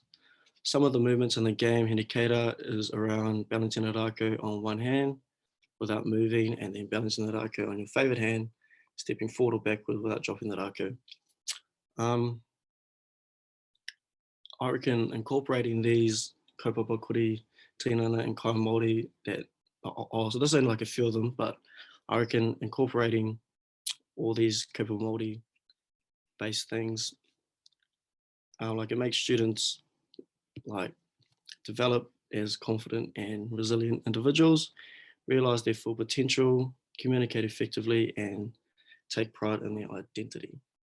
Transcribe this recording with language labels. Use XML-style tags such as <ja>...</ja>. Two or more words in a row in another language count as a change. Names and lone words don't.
<en>Some of the movements in the game Hinikeira is around balancing a rako on one hand without moving, and then balancing the rako on your favorite hand, stepping forward or backward without dropping the rako. I reckon incorporating these</en> <mi>kaupapa kori,</mi> <en>tinana and</en> <mi>kai Māori</mi> <en>that, so this ain't like a few of them, but I reckon incorporating all these</en> <mi>kaupapa Māori</mi> <en>based things, like it makes students like develop as confident and resilient individuals, realize their full potential, communicate effectively and take pride in their identity.</en>